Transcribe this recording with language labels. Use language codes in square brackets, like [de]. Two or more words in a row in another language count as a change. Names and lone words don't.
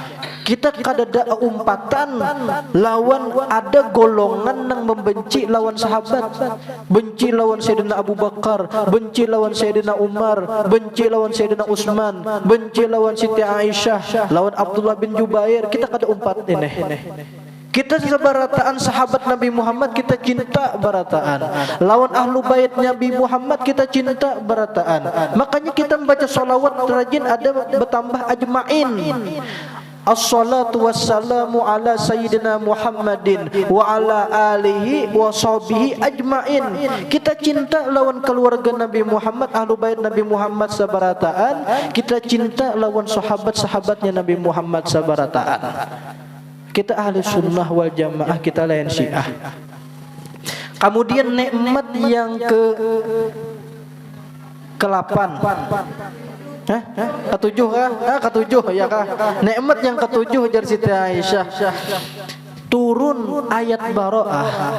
[bjn] Kita kadada umpatan lawan ada golongan yang membenci lawan sahabat, benci lawan Sayyidina Abu Bakar, benci lawan Sayyidina Umar, benci lawan Sayyidina Utsman, benci lawan Siti Aisyah, lawan Abdullah bin Jubair. Kita kada umpat ini. Kita sebarataan sahabat Nabi Muhammad, kita cinta barataan. Lawan [ar] أهل البيت [bjn] Nabi Muhammad kita cinta barataan. Makanya kita membaca sholawat rajin ada bertambah ajma'in. [ar] الصلاة والسلام على سيدنا محمد وعلى آله وصحبه أجمعين. [bjn] Kita cinta lawan keluarga Nabi Muhammad, [ar] أهل البيت [bjn] Nabi Muhammad sabarataan. Kita cinta lawan sahabat-sahabatnya Nabi Muhammad sabarataan. Kita [ar] أهل السنة والجماعة, [bjn] kita lain Syiah. Kemudian nikmat yang ke-8. Ketujuh kah? Ketujuh ya kah? Nikmat yang ketujuh jar Siti Aisyah. Turun ayat Bara'ah.